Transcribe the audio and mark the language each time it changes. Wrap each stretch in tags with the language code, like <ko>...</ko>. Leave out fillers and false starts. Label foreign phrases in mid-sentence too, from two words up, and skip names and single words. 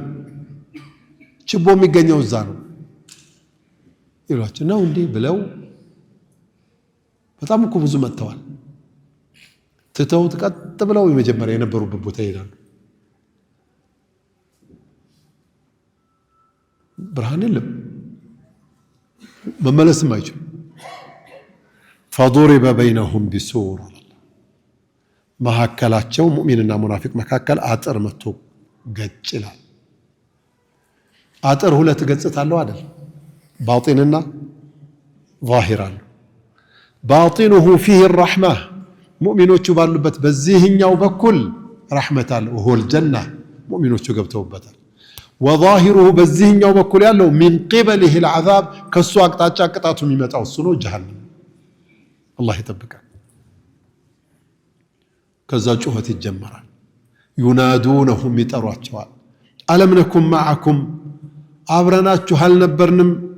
<am>ችቦ የሚገኘው እዛ ነው ይሏቸው ነው እንዴ ብለው በጣም እኮ ብዙ መጥተዋል። ትተውት ቀጥ ብለው የመጀመሪያ የነበሩበት ቦታ ይሄዳሉ። ብርሃን የለም፣ መመለስም አይችሉም።</am> <ar>فضرب بينهم بسور</ar> <am>መካከላቸው ሙእሚንና ሙናፊቅ መካከል አጥር መጥቶ ገጭ ይላል። አጥር ሁለት ገጽታ አለው አይደል? ባጢንና ዛሂር አለው።</am> <ar>باطنه فيه الرحمة</ar> <am>ሙእሚኖቹ ባሉበት በዚህኛው በኩል ረሕመት አለ</am> <ar>وهو الجنة</ar> <am>ሙእሚኖቹ ገብተውበታል። ወዛሂሩሁ በዚህኛው በኩል ያለው</am> <ar>من قبله العذاب</ar> <am>ከሱ አቅጣጫ ቅጣቱ የሚመጣው እሱ ነው ጀሃነም። አላህ ይጠብቃል። ከዛ ጩኸት ይጀመራል። ዩናዱነሁም ይጠሯቸዋል።</am> <ar>ألم نكن معكم</ar> <am>አብረናችሁ አልነበርንም</am>